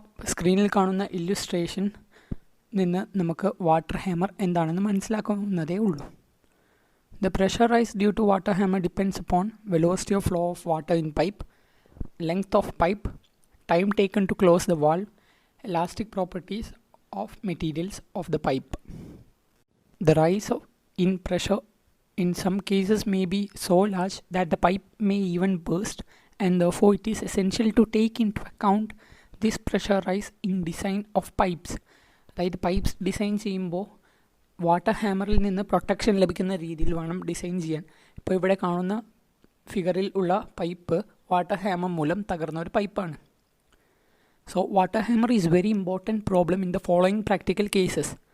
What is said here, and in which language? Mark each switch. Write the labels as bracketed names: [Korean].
[Malayalam] സ്ക്രീനിൽ കാണുന്ന ഇല്ലുസ്ട്രേഷൻ നിന്ന് നമുക്ക് വാട്ടർ ഹാമർ എന്താണെന്ന് മനസ്സിലാക്കാവുന്നതേ ഉള്ളൂ. [English] The pressure rise due to water hammer depends upon velocity of flow of water in pipe, length of pipe, time taken to close the valve, elastic properties of materials of the pipe. The rise in pressure in some cases may be so large that the pipe may even burst, and therefore it is essential to take into account this pressure rise in design of pipes. [Malayalam] അതായത് pipes design ചെയ്യുമ്പോൾ water ഹാമറിൽ നിന്ന് protection ലഭിക്കുന്ന രീതിയിൽ വേണം design ചെയ്യാൻ. ഇപ്പോൾ ഇവിടെ കാണുന്ന ഫിഗറിൽ ഉള്ള പൈപ്പ് വാട്ടർ ഹാമർ മൂലം തകർന്ന ഒരു പൈപ്പാണ്. [English] So water hammer is very important problem in the following practical cases.